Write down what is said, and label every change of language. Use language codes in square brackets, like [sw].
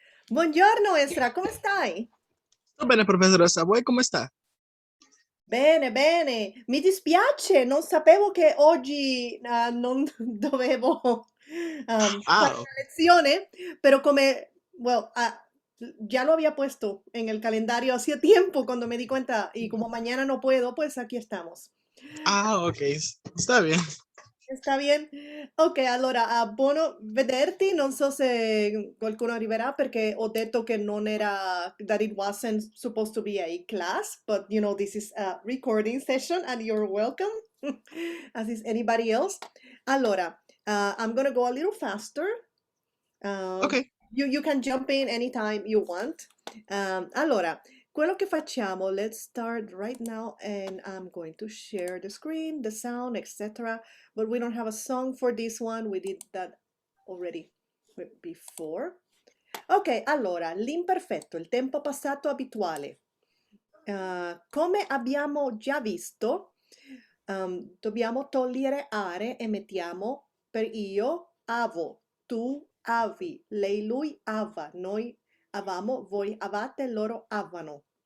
[it] Buongiorno Esra, come stai? Tutto bene, professoressa, voi come sta? Bene, bene. Mi dispiace, non sapevo che oggi non dovevo fare Ah, [es] la lezione, [it] pero come, [en] well, [es] ya lo había puesto en el calendario hacía tiempo cuando me di cuenta y como mañana no puedo, pues aquí estamos. ok, sta bien. Sta bien? [it] Ok, allora, buono vederti. Non so se qualcuno arriverà perché ho detto che non era, [en] that it wasn't supposed to be a class, but you know, this is a recording session and you're welcome, as is anybody else. Allora, I'm gonna go a little faster. Uh, Ok, you can jump in anytime you want. [it] Allora, quello che facciamo, [en] let's start right now and I'm going to share the screen, the sound, etc. But we don't have a song for this one. We did that already before. [it] Ok, allora, l'imperfetto, il tempo passato abituale. Come abbiamo già visto, dobbiamo togliere are e mettiamo per io, avo, tu, avi, lei, lui, ava, noi avamo, voi avate, loro avano.